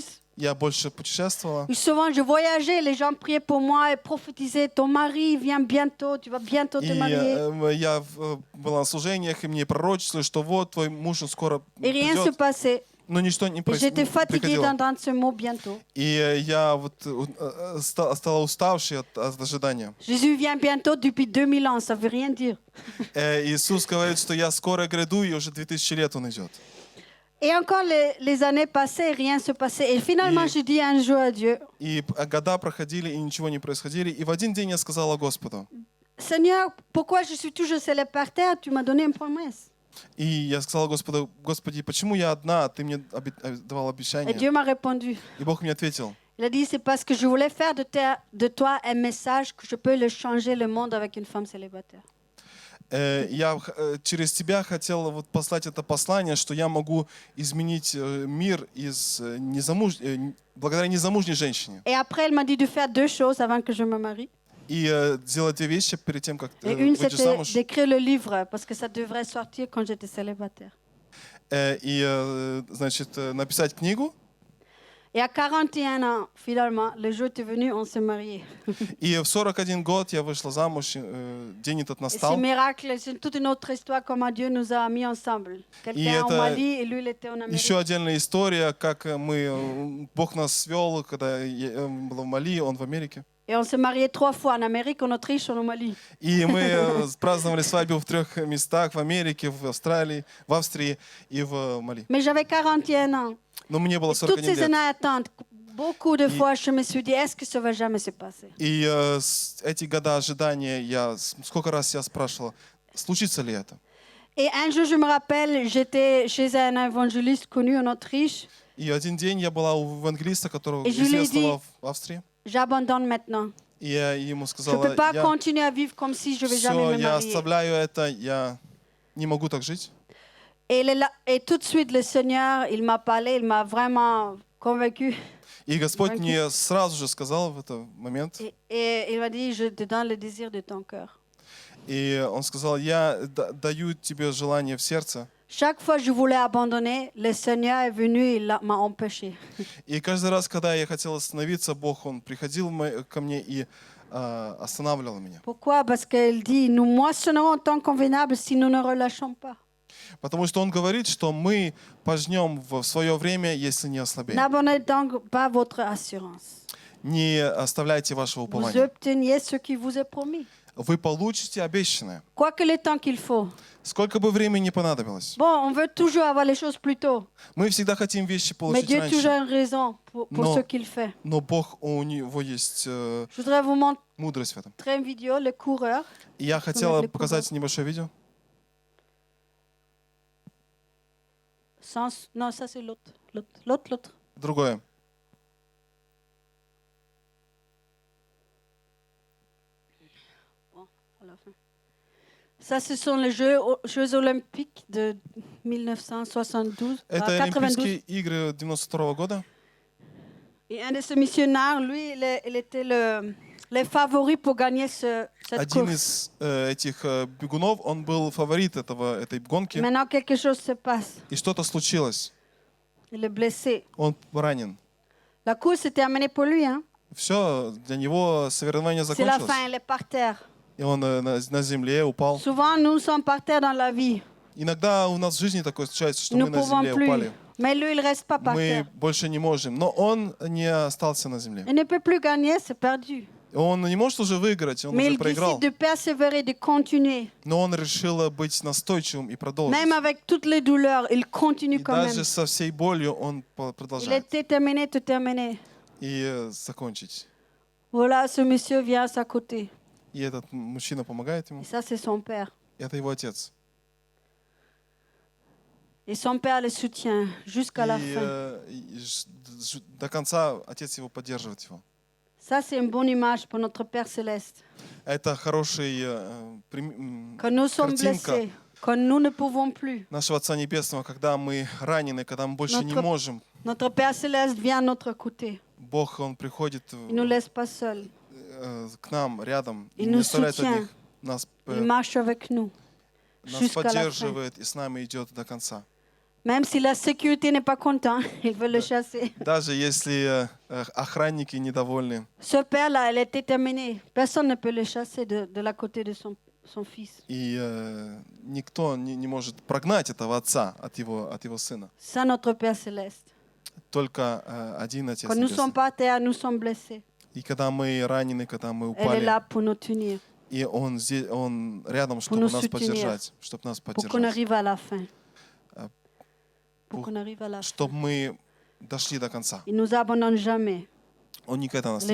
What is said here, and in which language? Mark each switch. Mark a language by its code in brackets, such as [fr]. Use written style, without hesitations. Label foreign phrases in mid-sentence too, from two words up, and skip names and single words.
[ru] я больше путешествовала. [fr] Et souvent, je voyageais, les gens priaient pour moi et prophétisaient, ton mari vient bientôt, tu vas bientôt te [ru] И [fr] marier. [ru] я была на служениях, и мне пророчествовали, что вот твой муж он скоро [fr] Et rien ne se [ru] придет. [fr] passait. [ru] Но ничто не [fr] Et j'étais fatiguée [ru] приходило. [fr] d'entendre ce mot bientôt. [ru] И я вот стала уставшей от ожидания. [fr] Jésus vient bientôt depuis 2000 ans, ça veut rien dire. [ru] Иисус говорит, что я скоро гряду, и уже 2000 лет он идет. [fr] Et encore les années passaient et rien ne se passait. Et finalement, Et- j'ai dit un jour à Dieu, [ru] И года проходили, и ничего не происходили. И в один день я сказала Господу, [fr] Seigneur, pourquoi je suis toujours célibataire? Tu m'as donné une promesse. [ru] и я сказала Господу, Господи, почему я одна, а Ты мне давал [fr] Et [ru] обещание? [fr] Dieu m'a répondu. [ru] И Бог мне ответил, [fr] Il a dit, c'est parce que je voulais faire de toi un message que je peux le changer le monde avec une femme célibataire. [ru] я через Тебя хотел вот послать это послание, что я могу изменить мир благодаря незамужней женщине. [fr] Et après, elle m'a dit de faire deux choses avant que je me marie. [ru] И сделать две вещи перед тем, как [fr] Et une, [ru] выйдешь [fr] c'était [ru] замуж. [fr] d'écrire le livre, parce que ça devrait sortir quand j'étais célibataire. [ru] Значит, написать книгу. [fr] Et à 41 ans, finalement, le jour est venu, on s'est mariés. [ru] И в 41 год я вышла замуж, день этот [fr] Et ce [ru] настал. [fr] miracle, c'est toute une autre histoire, comment Dieu nous a mis ensemble. Quelqu'un au [ru] это [fr] Mali et lui, il était en Amérique. [ru] Еще отдельная история, как Бог нас свел, когда я был в Мали, он в Америке. [fr] Et on s'est mariés 3 fois, en Amérique, en Autriche, au Mali. [ru] И мы праздновали свадьбу в 3 местах, в Америке, в Австралии, в Австрии и в Мали. [fr] Mais j'avais 41 ans. [ru] Но мне было [fr] Et toutes [ru] 41 [fr] ces [ru] лет. [fr] années d'attente, beaucoup de fois, je me suis dit, est-ce que ça va jamais se passer? [ru] И эти года ожидания, сколько раз я спрашивала, случится ли это? [fr] Et un jour, je me rappelle, j'étais chez un évangéliste connu en Autriche. [ru] И один день я была у евангелиста, которого [fr] Et je lui ai [ru] известного в Австрии. [fr] J'abandonne maintenant. [ru] И я ему [fr] Je ne [ru] сказала, [fr] peux pas continuer à vivre comme si je ne vais jamais [ru] все, [fr] me [ru] я [fr] marier. [ru] оставляю это, я не могу так жить. [fr] Et tout de suite, le Seigneur, il m'a parlé, il m'a vraiment convaincu. [ru] И Господь мне сразу же сказал в этот момент, [fr] Et il m'a dit, je te donne le désir de ton cœur. [ru] и Он сказал, я даю тебе желание в сердце. [fr] Chaque fois que je voulais abandonner, le Seigneur est venu et il m'a empêché. [ru] И каждый раз, когда я хотел остановиться, Бог, Он приходил ко мне и останавливал меня. [fr] Pourquoi? Parce qu'il dit, nous moissonnerons en temps convenable si nous ne relâchons pas. [ru] Потому что Он говорит, что мы пожнем в свое время, если не ослабеем. [fr] N'abandonnez donc pas votre assurance. [ru] Не оставляйте вашего [fr] Vous [ru] упования. [fr] obteniez ce qui vous est promis. [ru] Вы получите обещанное. [fr] Quoi que le temps qu'il faut. [ru] Сколько бы времени не понадобилось. [fr] Bon, on veut toujours avoir les choses plus tôt. [ru] Мы всегда хотим вещи [fr] Mais [ru] получить [fr] Dieu a toujours [ru] раньше. [fr] une raison pour Non. ce qu'il fait. [ru] Но Бог, у Него есть [fr] Je voudrais vous montrer [ru] мудрость в этом. [fr] une vidéo, le coureur. [ru] И я хотела [fr] les [ru] показать небольшое видео. [fr] Non, ça c'est l'autre. L'autre. [ru] Другое. [fr] À la fin. Ça, ce sont les Jeux olympiques de 1972, [ru] Это 92. Олимпийские игры 92 года. [fr] Et un de ces missionnaires, lui, il était le favori pour gagner cette [ru] Один [fr] course. [ru] из этих бегунов, он был фаворит этой гонки. [fr] Maintenant, quelque chose se passe. [ru] И что-то случилось. [fr] Il est blessé. [ru] Он ранен. [fr] La course est terminée pour lui. Hein? [ru] Все, для него соревнование [fr] C'est la fin, [ru] закончилось. [fr] il est par terre. [ru] И он на земле упал. [fr] Souvent, nous sommes par terre dans la vie. [ru] Иногда у нас в жизни такое случается, что [fr] Nous [ru] мы [fr] ne [ru] на [fr] pouvons [ru] земле [fr] plus. [ru] упали. [fr] Mais lui, il ne reste pas par [ru] Мы [fr] terre. [ru] больше не можем. Но он не остался на земле. [fr] Il ne peut plus gagner, c'est perdu. [ru] Он не может уже выиграть, он [fr] Mais [ru] уже [fr] il [ru] проиграл. [fr] décide de persévérer, de continuer. [ru] Но он решил быть настойчивым и продолжить. [fr] Même avec toutes les douleurs, il continue [ru] И [fr] quand même. [ru] даже со всей болью он [fr] Il est [ru] продолжает. [fr] déterminé de terminer. [ru] И закончить. [fr] Voilà, ce monsieur vient à sa côté. [ru] И этот мужчина помогает [fr] Et [ru] ему. [fr] ça, c'est son père. [ru] Это его отец. [fr] Et son père le soutient jusqu'à la [ru] И [fr] fin. [ru] до конца отец его поддерживает его. [fr] Ça, c'est une bonne image pour notre Père Céleste. [ru] Это хороший [fr] Quand nous sommes [ru] картинка [fr] blessés, quand nous ne pouvons plus, [ru] нашего Отца Небесного, когда мы ранены, когда мы больше не [fr] Notre- [ru] можем. [fr] notre Père Céleste vient à notre côté. [ru] Бог, Он приходит [fr] Il ne nous laisse pas seuls. [ru] к нам рядом и [fr] Il [ru] не [fr] nous [ru] оставляет [fr] soutient. [ru] одних. Нас [fr] Il marche avec nous [ru] нас [fr] jusqu'à la fin. [ru] поддерживает и с нами идет до конца. [fr] Même si la sécurité n'est pas content, il veut le chasser. [ru] Даже если охранники недовольны, [fr] Ce père-là, il est déterminé. Personne ne peut le chasser de la côté de son fils. [ru] и никто не может прогнать этого отца от его сына. [fr] C'est notre Père Céleste. [ru] Только один Отец [fr] Quand nous sommes [ru] Небесный. [fr] par terre, nous sommes blessés. [ru] И когда мы ранены, когда мы [fr] Elle est là [ru] упали, [fr] pour nous tenir, [ru] и Он здесь, Он рядом, чтобы [fr] nous [ru] нас [fr] soutenir. [ru] поддержать, чтобы нас [fr] pour qu'on [ru] поддержать. [fr] arrive à la fin. pour qu'on arrive à la fin. [ru] чтобы мы дошли до конца. Il nous abandonne jamais. Он никогда нас